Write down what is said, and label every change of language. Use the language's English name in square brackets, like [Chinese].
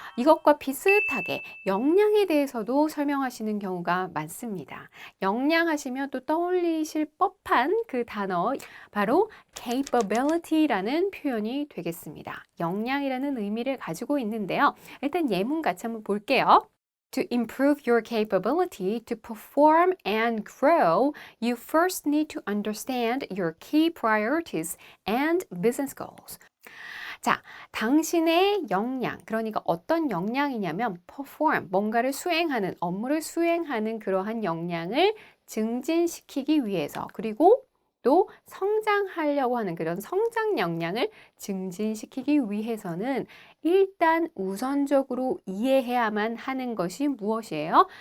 [Korean] 이것과 비슷하게 역량에 대해서도 설명하시는 경우가 많습니다. 역량 하시면 또 떠올리실 법한 그 단어 바로 capability라는 표현이 되겠습니다. 역량이라는 의미를 가지고 있는데요. 일단 예문 같이 한번 볼게요. [English] To improve your capability to perform and grow, you first need to understand your key priorities and business goals. [Korean] 자, 당신의 역량, 그러니까 어떤 역량이냐면 perform, 뭔가를 수행하는, 업무를 수행하는 그러한 역량을 증진시키기 위해서 그리고 또 성장하려고 하는 그런 성장 역량을 증진시키기 위해서는 일단 우선적으로 이해해야만 하는 것이 무엇이에요?